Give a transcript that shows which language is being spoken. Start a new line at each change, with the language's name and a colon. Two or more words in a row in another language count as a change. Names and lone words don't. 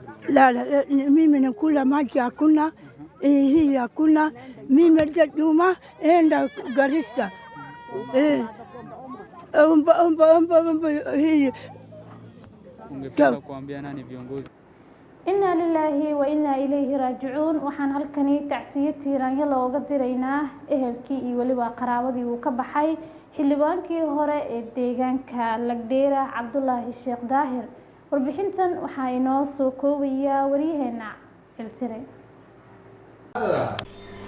Swahili: la mimi nakula maji hakuna hii hakuna mimi ndio enda Garissa hii ungependa kuambia nani viongozi
Arabic: إنا لله وإنا إليه راجعون
Somali: waxaan halkani tacsiyatii looga diraynaa ehelkii iyo waliba qaraabadii uu ka baxay xildhibaankii hore ee deegaanka Lagdheera Cabdullaahi Sheekh Daahir warbixintan waxa inoo soo koobaya wariyaheena Iltire